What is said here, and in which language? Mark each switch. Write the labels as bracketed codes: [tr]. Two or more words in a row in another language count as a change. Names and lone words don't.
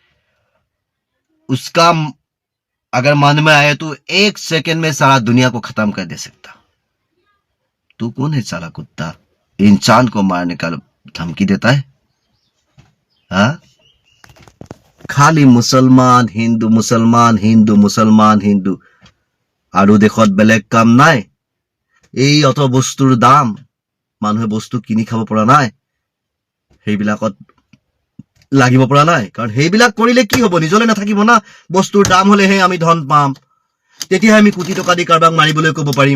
[hi] उसका अगर मन में आए तो 1 सेकंड में सारा दुनिया को खत्म कर दे सकता। तू कौन है साला कुत्ता, इंसान को मारने का धमकी देता है? हाँ, खाली मुसलमान हिंदू, मुसलमान हिंदू, मुसलमान हिंदू, [as] আৰু দেশত বেলেগ কাম নাই। এই অত বস্তুৰ দাম, মানুহে বস্তু কিনি খাব পৰা নাই, সেইবিলাকত লাগিব পৰা নাই। কাৰণ সেইবিলাক কৰিলে কি হ'ব, নিজলে নাথাকিব না। বস্তুৰ দাম হলেহে আমি ধন পাম, তেতিয়াহে আমি কোটি টকা দি কাৰোবাক মাৰিবলৈ ক'ব পাৰিম।